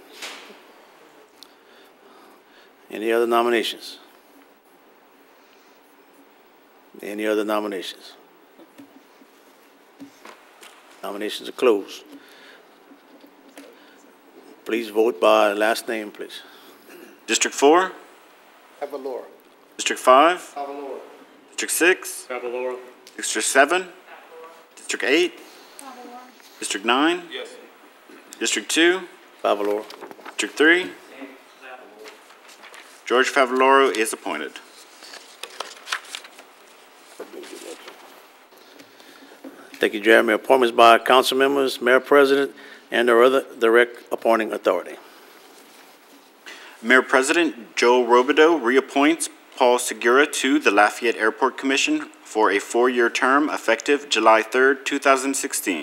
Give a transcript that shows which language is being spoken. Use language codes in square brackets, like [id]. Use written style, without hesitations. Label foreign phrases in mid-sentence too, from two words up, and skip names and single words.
[en] Any other nominations? Any other nominations? Nominations are closed. Please vote by last name, please. District 4? Favallaro. District 5? Favallaro. District 6? Favallaro. District 7? District 8? District 9? Yes. District 2? Favallaro. District 3? George Favallaro is appointed. Thank you, Jeremy. Appointments by council members, mayor, president, and or other direct appointing authority. Mayor President Joe Robideau reappoints Paul Segura to the Lafayette Airport Commission for a 4-year term effective July 3rd, 2016.